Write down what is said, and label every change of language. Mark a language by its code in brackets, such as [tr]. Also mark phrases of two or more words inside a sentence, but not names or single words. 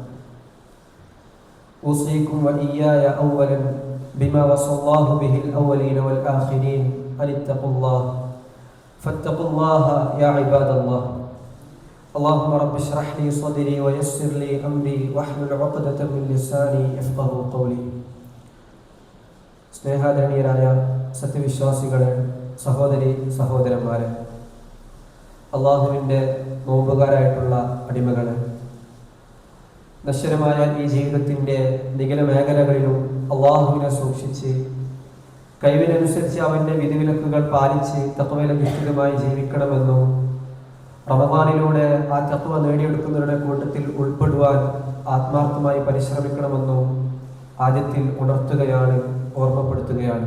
[ar] أوصيكم وإياي أولا بما وصى الله به الأولين والآخرين أن اتقوا الله فاتقوا الله يا عباد الله اللهم رب اشرح لي صدري ويسر لي أمري واحلل عقدة من لساني يفقهوا قولي [ml] സ്നേഹാദരണീയരായ സത്യവിശ്വാസികളെ, സഹോദരി സഹോദരന്മാരെ, അള്ളാഹുവിൻ്റെ നോമ്പുകാരായിട്ടുള്ള അടിമകളെ, നശ്വരമായ ഈ ജീവിതത്തിൻ്റെ നിഖില മേഖലകളിലും അള്ളാഹുവിനെ സൂക്ഷിച്ച് കഴിവിനനുസരിച്ച് അവൻ്റെ വിധിവിലക്കുകൾ പാലിച്ച് തഖ്വയിലധിഷ്ഠിതമായി ജീവിക്കണമെന്നും റമദാനിലൂടെ ആ തഖ്വ നേടിയെടുക്കുന്നവരുടെ കൂട്ടത്തിൽ ഉൾപ്പെടുവാൻ ആത്മാർത്ഥമായി പരിശ്രമിക്കണമെന്നും ആദ്യത്തിൽ ഉണർത്തുകയാണ്, ഓർമ്മപ്പെടുത്തുകയാണ്.